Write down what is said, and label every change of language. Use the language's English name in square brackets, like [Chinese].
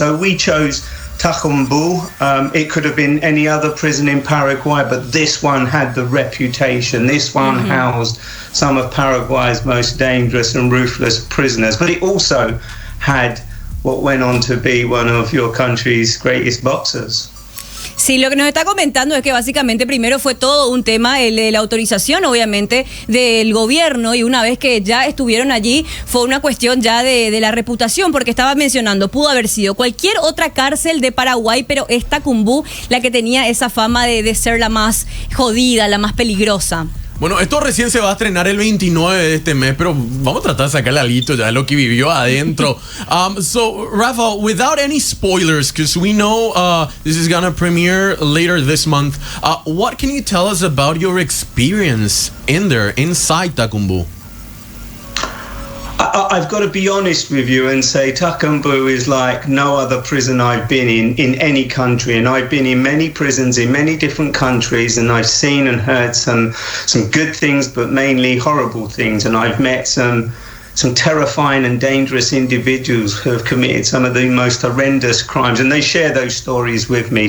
[English] So we chose Tacumbú. It could have been any other prison in Paraguay, but this one had the reputation. This one housed some of Paraguay's most dangerous and ruthless prisoners. But it also had what went on to be one of your country's greatest boxers. [Spanish] Sí, lo que nos está comentando es que básicamente primero fue todo un tema, el de la autorización obviamente del gobierno, y una vez que ya estuvieron allí fue una cuestión ya de la reputación, porque estaba mencionando, pudo haber sido cualquier otra cárcel de Paraguay, pero es Tacumbú la que tenía esa fama de ser la más jodida, la más peligrosa. Bueno, esto recién se va a estrenar el 29 de este mes, pero vamos a tratar de sacarle alito ya de lo que vivió adentro. [English] So, Raphael, without any spoilers, because we know this is gonna premiere later this month, what can you tell us about your experience in there, inside Tacumbú? I've got to be honest with you and say Tacumbú is like no other prison I've been in any country, and I've been in many prisons in many different countries, and I've seen and heard some good things, but mainly horrible things, and I've met some terrifying and dangerous individuals who have committed some of the most horrendous crimes, and they share those stories with me.